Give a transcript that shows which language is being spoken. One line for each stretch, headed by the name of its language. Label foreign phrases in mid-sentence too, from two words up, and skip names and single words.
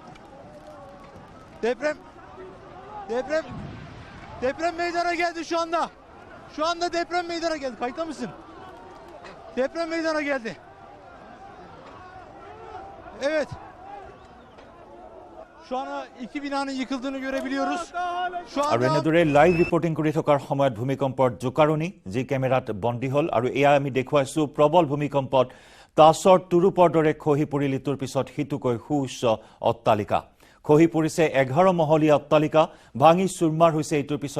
Turkish: Deprem meydana geldi şu anda. Şu anda deprem meydana geldi. Kayıtta mısın? Deprem meydana geldi. Evet. Şu an iki binanın yıkıldığını görebiliyoruz. Şu
Assamese: আৰু
Turkish: anda
Assamese: এনেদৰে
English: live reporting
Assamese: কৰি থকাৰ সময়ত ভূমিকম্পৰ জোকাৰণি যি কেমেৰাত বন্দী হ'ল আৰু এয়া আমি দেখুৱাইছোঁ প্ৰবল ভূমিকম্পত টাছৰ তুৰূপৰ দৰে খহি পৰিল ইটোৰ পিছত সিটোকৈ সুউচ্চ অট্টালিকা খহি পৰিছে 11 মহলীয়া অট্টালিকা ভাঙি চুৰমাৰ হৈছে ইটোৰ পিছত